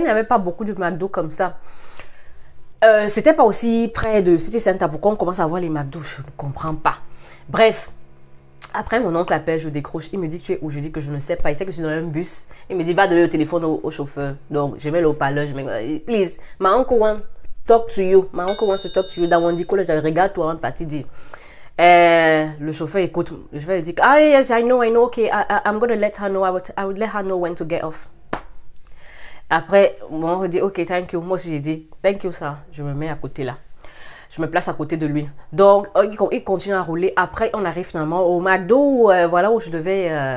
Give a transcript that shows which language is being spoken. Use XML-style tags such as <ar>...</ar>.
<fr>Il n'y avait pas beaucoup de McDo comme ça. C'était pas aussi près de City Center. Pourquoi on commence à voir les McDo? Je ne comprends pas. Bref. Après, mon oncle appelle, je décroche. Il me dit, tu es où? Je dis que je ne sais pas. Il sait que je suis dans un bus. Il me dit, va donner le téléphone au chauffeur. Donc, je mets le haut-parleur.</fr> <en>Please, my uncle wants to talk to you. My uncle wants to talk to you.</en> <fr>Dans mon dico, je regarde toi avant de partir dire. Le chauffeur écoute, je vais lui dire,</fr> <en>ah yes, I know, okay, I'm going to let her know, I would let her know when to get off.</en> <fr>Après, on dit,</fr> <en>ok, thank you.</en> <fr>Moi aussi, j'ai dit,</fr> <en>thank you,</en> <fr>ça. Je me mets à côté là. je me place à côté de lui. Donc, il continue à rouler. Après, on arrive finalement au McDo, voilà où je devais...</fr>